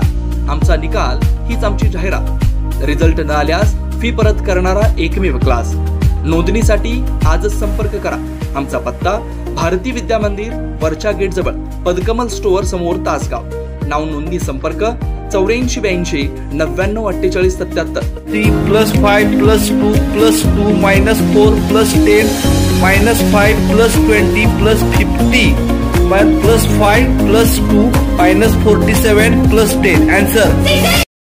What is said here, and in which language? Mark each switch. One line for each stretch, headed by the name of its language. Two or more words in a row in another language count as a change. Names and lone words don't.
Marathi: आमचा निकाल हीच आमची जाहिरात. रिझल्ट न आल्यास फी परत करणारा एकमेव क्लास. नोंदणीसाठी आजच संपर्क करा. आमचा पत्ता भारती विद्या मंदिर वरच्या गेट जवळ, पदकमल स्टोअर समोर, तासगाव. नाव नोंदणी संपर्क 8482 99 48 77.
English: 3 plus 5 plus 2 plus 2 minus 4 plus 10 minus 5 plus 20 plus 50 plus 5 plus 2 minus 47 plus 10. Answer.